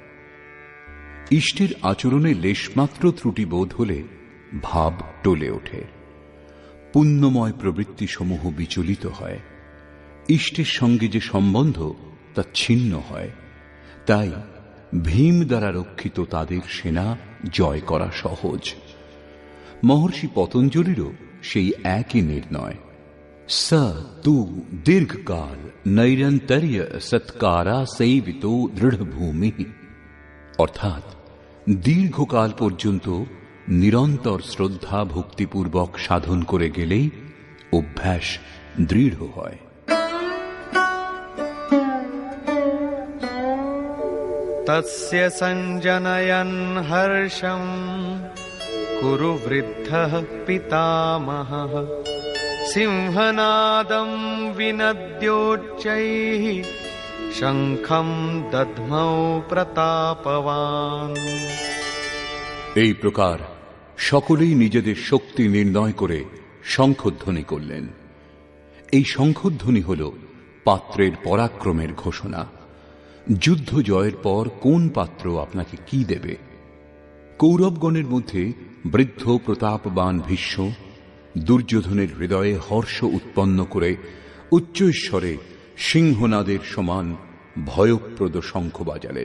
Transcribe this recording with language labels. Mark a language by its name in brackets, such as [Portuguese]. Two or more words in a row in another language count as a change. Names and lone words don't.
[Bangla] ইষ্টের আচরণে লেশমাত্র ত্রুটি বোধ হলে ভাব টলে ওঠে, পুণ্যময় প্রবৃত্তিসমূহ বিচলিত হয়, ইষ্টের সঙ্গে যে সম্বন্ধ তা ছিন্ন হয়। তাই ভীম দ্বারা রক্ষিত তাদের সেনা জয় করা সহজ। মহর্ষি পতঞ্জলিরও সেই একই নির্ণয়। [Sanskrit] स तु दीर्घकाल नैरन्तर्य सत्कारा सेवितो दृঢ়ভূমি, [Bangla] অর্থাৎ দীর্ঘকাল পর্যন্ত নিরন্তর শ্রদ্ধা ভক্তিপূর্বক সাধন করে গেলেই অভ্যাস দৃঢ় হয়। [Sanskrit] तस्य सञ्जनयन् हर्षं कुरु वृद्धः पितामहः, सिंहनादं विनद्योच्चैः शङ्खं दध्मौ प्रतापवान्। [Bangla] এই প্রকার সকলেই নিজেদের শক্তি নির্ণয় করে শঙ্খধ্বনি করলেন। এই শঙ্খধ্বনি হল পাত্রের পরাক্রমের ঘোষণা। যুদ্ধ জয়ের পর কোন পাত্র আপনাকে কি দেবে? কৌরবগণের মধ্যে বৃদ্ধ প্রতাপবান ভীষ্ম দুর্যোধনের হৃদয়ে হর্ষ উৎপন্ন করে উচ্চৈঃস্বরে সিংহনাদের সমান ভয়প্রদ শঙ্খ বাজালেন।